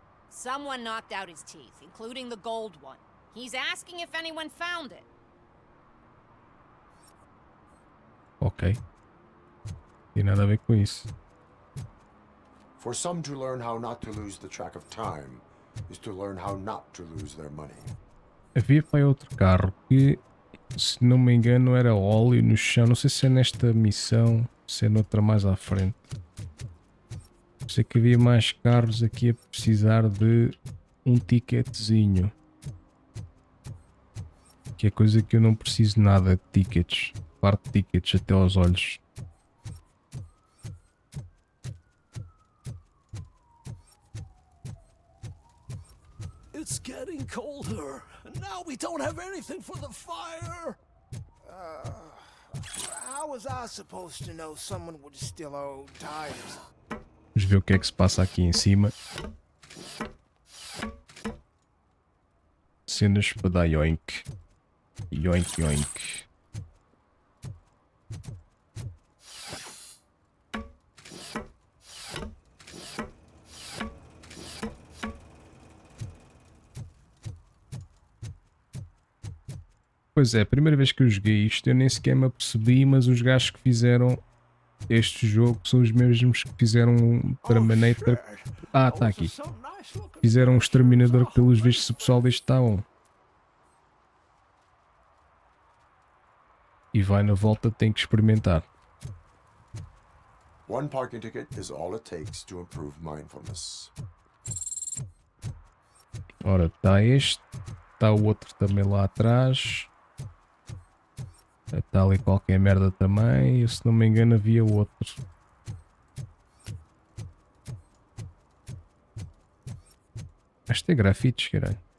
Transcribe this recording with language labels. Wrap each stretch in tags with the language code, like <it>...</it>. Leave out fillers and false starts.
<en>Someone knocked out his teeth, including the gold one. He's asking if anyone found it.</en> <pt>Ok. Tem nada a ver com isso.</pt> <en>For some to learn how not to lose the track of time is to learn how not to lose their money.</en> <pt>Havia para outro carro que, se não me engano, era óleo no chão. Não sei se é nesta missão, se é noutra mais à frente. Sei que havia mais carros aqui a precisar de um ticketzinho. Que é coisa que eu não preciso nada de tickets. Parte de tickets até aos olhos.</pt> <en>It's getting colder, and now we don't have anything for the fire. How was I supposed to know someone would steal our old tires?</en> <pt>Vamos ver o que é que se passa aqui em cima. Cenas para dar yoink. Yoink, yoink. Pois é, a primeira vez que eu joguei isto eu nem sequer me apercebi, mas os gajos que fizeram este jogo são os mesmos que fizeram um Terminator. Ah, está aqui. Fizeram um Exterminador que pelos vistos o pessoal deste está on. E vai na volta, tem que experimentar.</pt> <en>One parking ticket is all it takes to improve mindfulness.</en> <pt>Ora, está este. Está o outro também lá atrás. Está ali qualquer merda também. Se não me engano havia outro. Este é grafites, caralho.</pt>